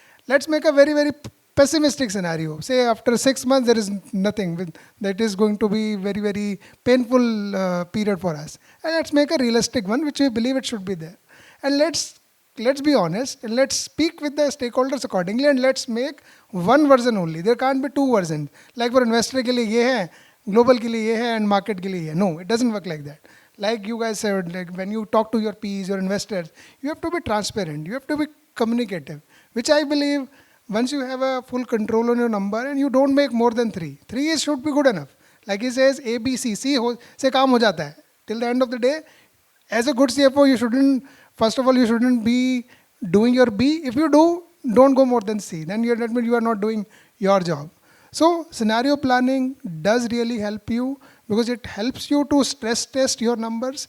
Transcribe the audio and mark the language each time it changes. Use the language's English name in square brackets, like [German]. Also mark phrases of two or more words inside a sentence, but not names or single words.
[English] Let's make a very, very pessimistic scenario. Say after 6 months, there is nothing. That is going to be very, very painful period for us. And let's make a realistic one, which we believe it should be there. And let's be honest, and let's speak with the stakeholders accordingly, and let's make one version only. There can't be two versions. Like for investor [Hindi] के लिए ये है, [English] global [Hindi] के लिए ये है, [English] and market [Hindi] के लिए ये है. [English] No, it doesn't work like that. Like you guys said, like when you talk to your Ps, your investors, you have to be transparent. You have to be communicative, which I believe once you have a full control on your number and you don't make more than three should be good enough. Like he says, A, [Hindi] B, C, से काम हो जाता है. [English] Till the end of the day, as a good CFO, you shouldn't, first of all, you shouldn't be doing your B. If you do, don't go more than C. Then that means you are not doing your job. So scenario planning does really help you because it helps you to stress test your numbers.